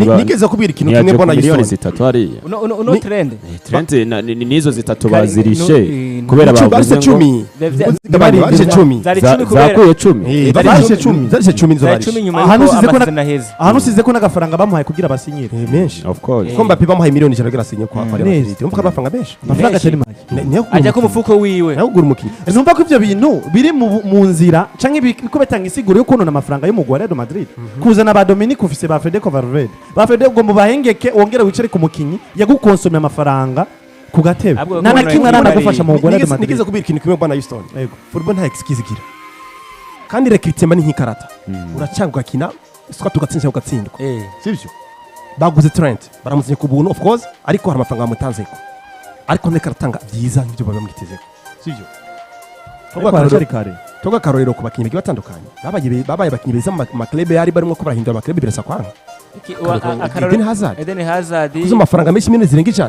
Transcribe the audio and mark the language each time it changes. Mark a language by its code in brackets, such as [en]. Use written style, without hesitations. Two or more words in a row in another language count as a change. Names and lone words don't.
[rn] nigeze kubira ikintu kimwe bona miliyoni zitatu hariya no trend nizo zitatu bazirishe kubera bavuze ngo zari 10 ahantu size ko n'agafaranga bamuhaye kugira basinyire menshi [en] of course [rn] ko Mbappe bamuhaye miliyoni 100 kugira asinye kwa Real Madrid umva amafaranga menshi amafaranga atari make ajya ku mufuko wiwe nagura umukinnyi numva ko ivyo bintu biri mu nzira canke biko betanga isiguro yo kunona amafaranga yo mu Real Madrid kuzana ba Dominic ufise ba Federico Valverde ba Federico ngo mubahengeke wongere wicare ku mukinyi yagukonsomye amafaranga ku gatebe nana kimwe arana gufasha mu Real Madrid nigeze kubira ikintu kimwe bwana Houston yego football nta excuse igira kandi rekritement ni nk'ikarata uracanga ugakina iswa tugatsinda ugatsindwa sibyo baguze Trent baramuzanye ku buntu [en] of course [rn] ariko hari amafaranga bamutanzeko ariko nekaratanga byiza nk'ibyo bamwitezeko sibyo toga karorero ku bakinnyi batandukanye babaye bakinnyi beza mu maklebe yari barimo ko barahindura amaklebe birasa kwanga Eden Hazard kuzo amafaranga menshi miliyoni zirenga ijana